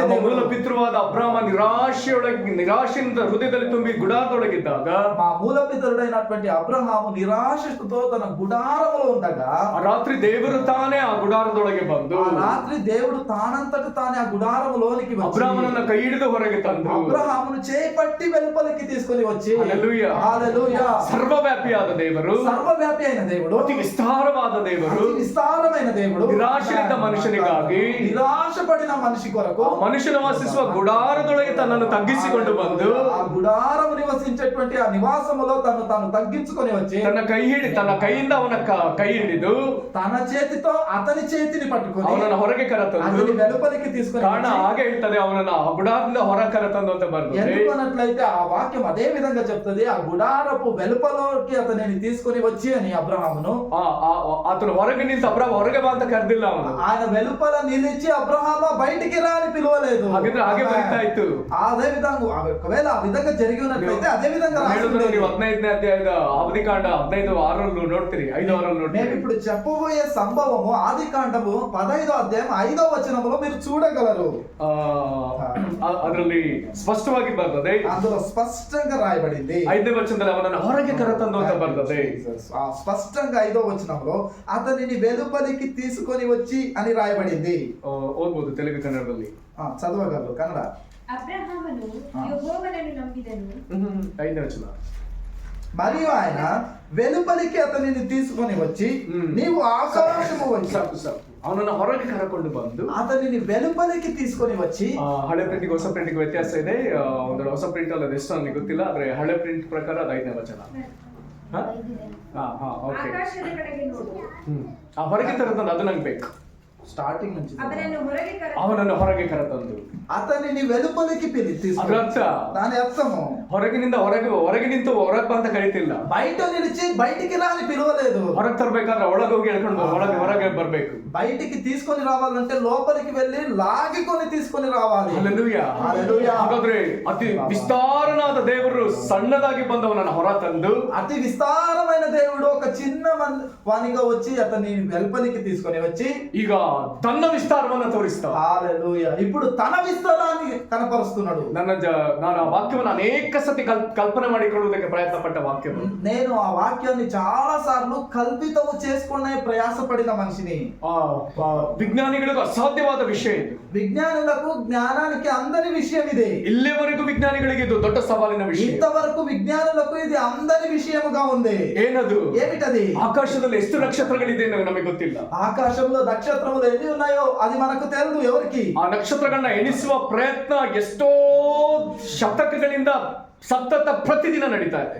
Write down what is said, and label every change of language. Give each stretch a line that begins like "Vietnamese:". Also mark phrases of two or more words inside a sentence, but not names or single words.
Kannada: ನಮ್ಮ
Telugu: దేవుడు.
Kannada: ಮೂಲ ಪಿತೃವಾದ ಅಬ್ರಹಾಮ ನಿರಾಶೆಯಿಂದ ಹೃದಯದಲ್ಲಿ ತುಂಬಿ ಗುಡಾರದೊಳಗಿದ್ದಾಗ
Telugu: మా మూల పితరుడైనటువంటి అబ్రహాము నిరాశతో తన గుడారములో ఉండగా
Kannada: ಆ ರಾತ್ರಿ ದೇವರು ತಾನೇ ಆ ಗುಡಾರದೊಳಗೆ ಬಂದು
Telugu: ఆ రాత్రి దేవుడు తానంతట తానే ఆ గుడారములోనికి వచ్చి
Kannada: ಅಬ್ರಹಾಮನನ್ನ ಕೈ ಹಿಡಿದು ಹೊರಗೆ ತಂದು
Telugu: అబ్రహామును చేపట్టి వెలుపలికి తీసుకొని వచ్చి హల్లెలూయా. హల్లెలూయా.
Kannada: ಸರ್ವವ್ಯಾಪಿಯಾದ ದೇವರು,
Telugu: సర్వవ్యాపి అయిన దేవుడు,
Kannada: ಅತಿ ವಿಸ್ತಾರವಾದ ದೇವರು,
Telugu: అతి విస్తారమైన దేవుడు,
Kannada: ನಿರಾಶೆಯಿಂದ ಮನುಷ್ಯನಿಗಾಗಿ
Telugu: నిరాశపడిన మనిషి కొరకు
Kannada: ಆ ಮನುಷ್ಯನು ವಾಸಿಸುವ ಗುಡಾರದೊಳಗೆ ತನ್ನನ್ನು ತಗ್ಗಿಸಿಕೊಂಡು ಬಂದು
Telugu: ఆ గుడారము నివసించేటువంటి ఆ నివాసములో తాను తగ్గించుకొని వచ్చి
Kannada: ತನ್ನ ಕೈಯಿಂದ ಅವನ ಕೈ ಹಿಡಿದು
Telugu: తన చేతితో అతని చేతిని పట్టుకొని
Kannada: ಅವನನ್ನ ಹೊರಗೆ ಕರೆತಂದು
Telugu: అతని వెలుపలికి తీసుకొని
Kannada: ಕಾರಣ ಹಾಗೆ ಹೇಳ್ತದೆ ಅವನನ್ನ ಆ ಗುಡಾರದಿಂದ ಹೊರ ಕರೆತಂದು ಅಂತ ಬರ್ತದೆ.
Telugu: ఎందుకన్నట్లయితే ఆ వాక్యం అదే విధంగా చెప్తుంది. ఆ గుడారపు వెలుపలోకి అతనిని తీసుకొని వచ్చి అని అబ్రహామును
Kannada: ಆತನು ಹೊರಗೆ ನಿಂತು ಅಬ್ರಹಾಮ ಹೊರಗೆ ಬಾ ಅಂತ ಕರೆದಿಲ್ಲ ಅವನು.
Telugu: ఆయన వెలుపల నిలిచి అబ్రహామ బయటికి రా అని పిలవలేదు.
Kannada: ಹಾಗಿದ್ರೆ ಹಾಗೆ ಬರೀತಾ ಇತ್ತು.
Telugu: అదే విధంగా ఒకవేళ ఆ విధంగా జరిగి ఉన్నట్లయితే అదే విధంగా
Kannada: ನೀವು 15ನೇ ಅಧ್ಯಾಯದ ಆದಿಕಾಂಡ 15:6 ನೋಡ್ತೀರಿ, 5:6
Telugu: మేము
Kannada: ನೋಡ್ತೀರಿ.
Telugu: ఇప్పుడు చెప్పబోయే సంభవము ఆదికాండము 15వ అధ్యాయం 5వ వచనములో మీరు చూడగలరు.
Kannada: ಅದರಲ್ಲಿ ಸ್ಪಷ್ಟವಾಗಿ ಬರ್ತದೆ.
Telugu: అందులో స్పష్టంగా రాయబడింది.
Kannada: 5ನೇ ವಚನದಲ್ಲಿ ಅವನನ್ನು ಹೊರಗೆ ಕರೆತಂದು ಅಂತ ಬರ್ತದೆ.
Telugu: ఆ స్పష్టంగా 5వ వచనంలో అతనిని వెలుపలికి తీసుకొని వచ్చి అని రాయబడింది.
Kannada: ಓದ್ಬೋದು ತೆಲುಗು ಕನ್ನಡದಲ್ಲಿ.
Telugu: చదవగలరు కన్నడ. అబ్రహామును యెహోవాను నమ్మిదను.
Kannada: 5ನೇ ವಚನ.
Telugu: మరియు ఆయన వెలుపలికి అతనిని తీసుకొని వచ్చి నీవు ఆకాశము వచ్చి
Kannada: ಅವನನ್ನು ಹೊರಗೆ ಕರಕೊಂಡು ಬಂದು
Telugu: అతనిని వెలుపలికి తీసుకొని వచ్చి
Kannada: ಹಳೆ ಪ್ರಿಂಟಿಗೆ ಹೊಸ ಪ್ರಿಂಟಿಗೆ ವ್ಯತ್ಯಾಸ ಇದೆ. ಒಂದು ಹೊಸ ಪ್ರಿಂಟ್ ಅಲ್ಲ, ಎಷ್ಟು ನನಗೆ ಗೊತ್ತಿಲ್ಲ, ಆದ್ರೆ ಹಳೆ ಪ್ರಿಂಟ್ ಪ್ರಕಾರ ಅದು 5ನೇ ವಚನ. ಆಕಾಶದ ಕಡೆಗೆ ನೋಡು. ಹೊರಗೆ ತರತಂದು ಅದು ನಂಗೆ ಬೇಕು.
Telugu: స్టార్టింగ్ నుంచి
Kannada: ಅವನನ್ನು ಹೊರಗೆ ಕರೆತಂದು
Telugu: అతనిని వెలుపలికి
Kannada: ಅದರ ಅರ್ಥ
Telugu: దాని అర్థము
Kannada: ಹೊರಗೆ ನಿಂತು ಹೊರಗೆ ಅಂತ ಕರೀತಿಲ್ಲ.
Telugu: బయట నిలిచి బయటికి రాని పిలవలేదు.
Kannada: ಹೊರಗೆ ತರಬೇಕಾದ್ರೆ ಒಳಗೆ ಹೋಗಿ ಹೇಳ್ಕೊಂಡು ಹೊರಗೆ ಬರ್ಬೇಕು.
Telugu: బయటికి తీసుకొని రావాలంటే లోపలికి వెళ్ళి లాగికొని తీసుకొని రావాలి.
Kannada: ಹಲ್ಲೆಲೂಯಾ.
Telugu: హల్లెలూయా.
Kannada: ಹಾಗಾದ್ರೆ ಅತಿ ವಿಸ್ತಾರನಾದ ದೇವರು ಸಣ್ಣದಾಗಿ ಬಂದವನನ್ನು ಹೊರ ತಂದು
Telugu: అతి విస్తారమైన దేవుడు ఒక చిన్న వానిగా వచ్చి అతన్ని వెలుపలికి తీసుకొని వచ్చి
Kannada: ಈಗ ತನ್ನ ವಿಸ್ತಾರವನ್ನು ತೋರಿಸ್ತಾ.
Telugu: హల్లెలూయా. ఇప్పుడు తన విస్తారాన్ని కనపరుస్తున్నాడు.
Kannada: ನಾನು ಆ ವಾಕ್ಯವನ್ನು ಅನೇಕ ಸತಿ ಕಲ್ಪನೆ ಮಾಡಿಕೊಳ್ಳುವುದಕ್ಕೆ ಪ್ರಯತ್ನ ಪಟ್ಟ ವಾಕ್ಯ.
Telugu: నేను ఆ వాక్యాన్ని చాలా సార్లు కల్పితము చేసుకునే ప్రయాసపడిన మనిషిని.
Kannada: ವಿಜ್ಞಾನಿಗಳಿಗೂ ಅಸಾಧ್ಯವಾದ ವಿಷಯ ಇದು.
Telugu: విజ్ఞానులకు జ్ఞానానికి అందని విషయం ఇది.
Kannada: ಇಲ್ಲಿವರೆಗೂ ವಿಜ್ಞಾನಿಗಳಿಗೆ ಇದು ದೊಡ್ಡ ಸವಾಲಿನ ವಿಷಯ.
Telugu: ఇంతవరకు విజ్ఞానులకు ఇది అందని విషయముగా ఉంది.
Kannada: ಏನದು?
Telugu: ఏమిటది?
Kannada: ಆಕಾಶದಲ್ಲಿ ಎಷ್ಟು ನಕ್ಷತ್ರಗಳಿದೆ ನಮಗೆ ಗೊತ್ತಿಲ್ಲ.
Telugu: ఆకాశంలో నక్షత్రములు ఎన్ని ఉన్నాయో అది మనకు తెలియదు ఎవరికి.
Kannada: ಆ ನಕ್ಷತ್ರಗಳನ್ನ ಎಣಿಸುವ ಪ್ರಯತ್ನ ಎಷ್ಟೋ ಶತಕಗಳಿಂದ ಸತತ ಪ್ರತಿದಿನ ನಡೀತಾ ಇದೆ.